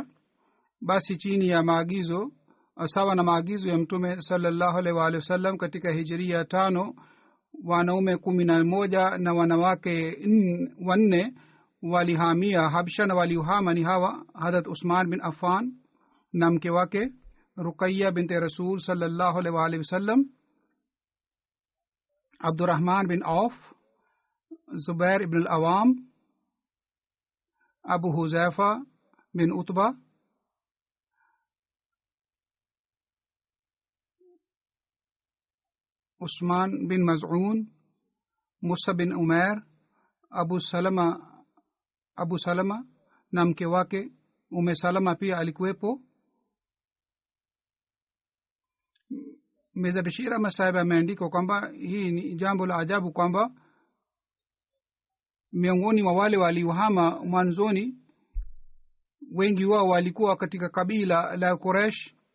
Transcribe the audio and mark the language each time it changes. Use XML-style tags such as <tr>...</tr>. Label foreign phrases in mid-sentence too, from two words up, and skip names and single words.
<sw>Basi chini ya maagizo sawa na maagizo ya Mtume</sw> <ar>sallallahu alaihi wa sallam,</ar> <sw>katika Hijria 5 wanaume 11 na wanawake 4 walihamia Habsha, na walihama ni hawa: Hazrat Usman bin Affan na mke wake Ruqayya binti Rasul</sw> <ar>sallallahu alaihi wa sallam,</ar> <sw>Abdurrahman bin Auf, Zubair ibn al-Awam, Abu Huzaifa bin Utba, Usman bin Maz'un, Musa bin Umair, Abu Salama na mke wake Umme Salama pia alikuwepo. Mirza Bashir Ahmad Sahib ameandika kwamba hii ni jambo la ajabu kwamba miongoni mwa wale waliohama mwanzoni, wengi wao walikuwa katika kabila la Quraysh.</sw>